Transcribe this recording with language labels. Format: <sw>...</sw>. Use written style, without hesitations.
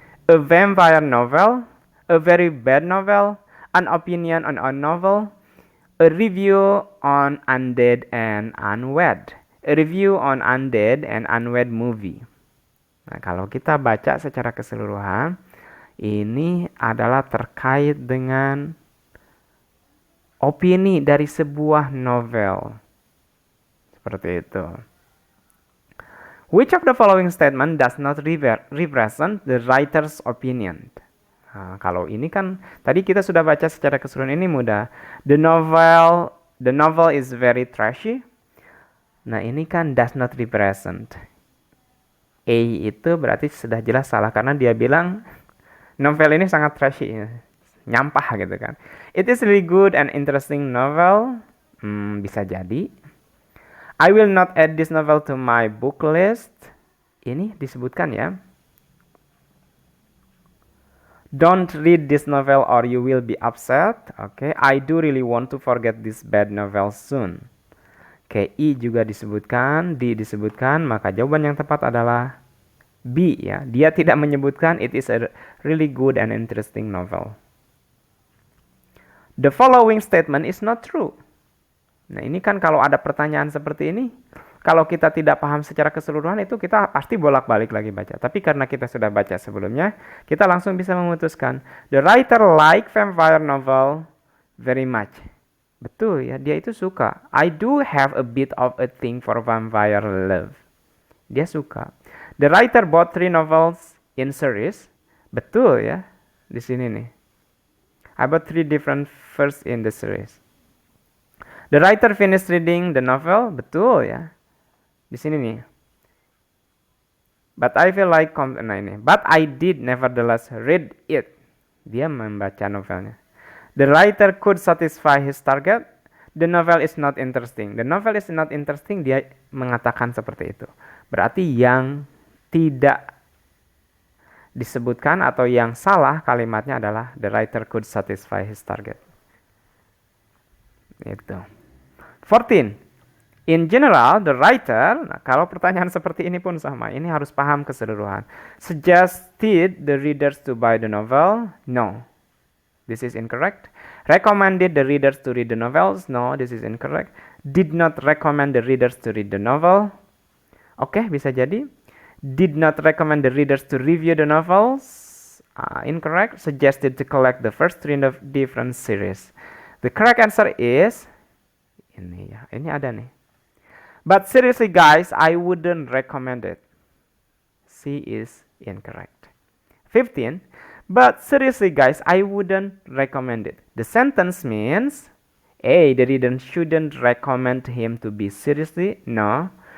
<en>A vampire novel, a very bad novel, an opinion on a novel, a review on Undead and Unwed. A review on Undead and Unwed movie.</en> <id>Nah, kalau kita baca secara keseluruhan, ini adalah terkait dengan opini dari sebuah novel. Seperti itu.</id> <en>Which of the following statement does not represent the writer's opinion?</en> <id>Nah, kalau ini kan tadi kita sudah baca secara keseluruhan, ini mudah.</id> <en>The novel is very trashy.</en> <id>Nah, ini kan</id> <en>does not represent.</en> <id>A itu berarti sudah jelas salah karena dia bilang novel ini sangat trashy, nyampah gitu kan.</id> <en>It is really good and interesting novel.</en> <id>Bisa jadi.</id> <en>I will not add this novel to my book list.</en> <id>Ini disebutkan ya.</id> <en>Don't read this novel or you will be upset. Oke, I do really want to forget this bad novel soon.</en> <id>Oke, I juga disebutkan, D disebutkan, maka jawaban yang tepat adalah B ya. Dia tidak menyebutkan</id> <en>it is a really good and interesting novel. The following statement is not true.</en> <id>Nah, ini kan kalau ada pertanyaan seperti ini, kalau kita tidak paham secara keseluruhan itu kita pasti bolak-balik lagi baca. Tapi karena kita sudah baca sebelumnya, kita langsung bisa memutuskan.</id> <en>The writer like vampire novel very much.</en> <id>Betul ya, dia itu suka.</id> <en>I do have a bit of a thing for vampire love.</en> <id>Dia suka.</id> <en>The writer bought 3 novels in series.</en> <id>Betul ya, di sini nih.</id> <en>I bought 3 different first in the series. The writer finished reading the novel.</en> <id>Betul ya. Di sini nih.</id> <en>But I feel like</en> <id>nah ini.</id> <en>But I did nevertheless read it.</en> <id>Dia membaca novelnya.</id> <en>The writer could satisfy his target. The novel is not interesting. The novel is not interesting.</en> <id>Dia mengatakan seperti itu. Berarti yang tidak disebutkan atau yang salah kalimatnya adalah</id> <en>the writer could satisfy his target.</en> <id>Itu. 14.</id> <en>In general, the writer,</en> <id>nah kalau pertanyaan seperti ini pun sama, ini harus paham keseluruhan.</id> <en>Suggested the readers to buy the novel? No. This is incorrect. Recommended the readers to read the novels? No, this is incorrect. Did not recommend the readers to read the novel? Oke, bisa jadi. Did not recommend the readers to review the novels? Incorrect. Suggested to collect the first 3 different series. The correct answer is</en> <id>ini ya, ini ada nih.</id> <en>But seriously guys, I wouldn't recommend it. C is incorrect. 15. But seriously guys, I wouldn't recommend it. The sentence means A. The reader shouldn't recommend him to be seriously. No.</en>